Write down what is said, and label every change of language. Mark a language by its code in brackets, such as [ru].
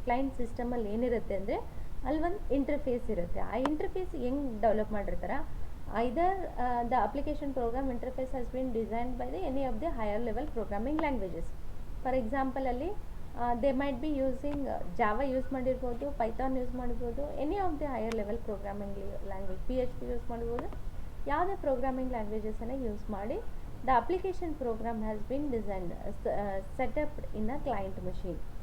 [kn] Client ಸಿಸ್ಟಮಲ್ಲಿ ಏನಿರುತ್ತೆ ಅಂದರೆ ಅಲ್ಲಿ ಒಂದು ಇಂಟರ್ಫೇಸ್ ಇರುತ್ತೆ. ಆ ಇಂಟರ್ಫೇಸ್ ಹೆಂಗೆ ಡೆವಲಪ್ ಮಾಡಿರ್ತಾರೆ, [en] either the application program interface has been designed by any of the higher level programming languages. For example [kn] ಅಲ್ಲಿ [en] they might be using java [kn] use ಮಾಡಿರ್ಬೋದು, ಪೈಥಾನ್ ಯೂಸ್ ಮಾಡಿರ್ಬೋದು, [en] any of the higher level programming language, [kn] PHP use ಮಾಡ್ಬೋದು, ಯಾವುದೇ programming ಲ್ಯಾಂಗ್ವೇಜಸನ್ನು use ಮಾಡಿ [en] The application program has been designed set up in a client machine.